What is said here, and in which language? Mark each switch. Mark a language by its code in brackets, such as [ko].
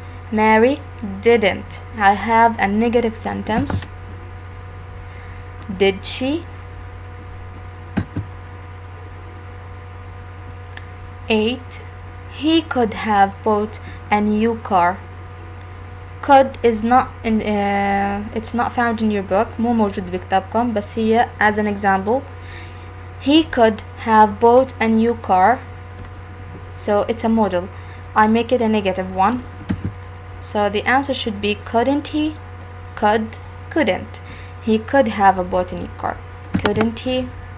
[en] Mary didn't. I have a negative sentence. Did she? 8. He could have bought a new car. Could is not in it's not found in your book. [ar] مو موجود بكتابكم بس هي [en] as an example. He could have bought a new car. So it's a model. I make it a negative one. So the answer should be couldn't he? Could, couldn't. He could have bought a new car. Couldn't he?